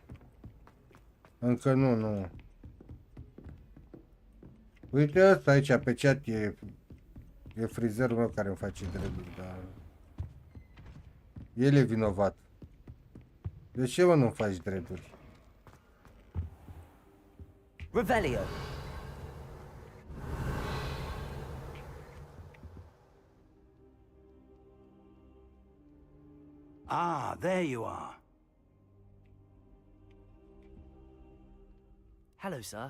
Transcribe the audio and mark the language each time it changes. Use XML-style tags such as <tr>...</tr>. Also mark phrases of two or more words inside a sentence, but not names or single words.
<ro>Încă nu. Uite asta aici, pe chat, e frizerul meu care îmi face dreaduri, dar... El e vinovat. De ce, mă, nu faci dreaduri? Revelio.</ro> <en>Ah, there you are. Hello, sir.</en>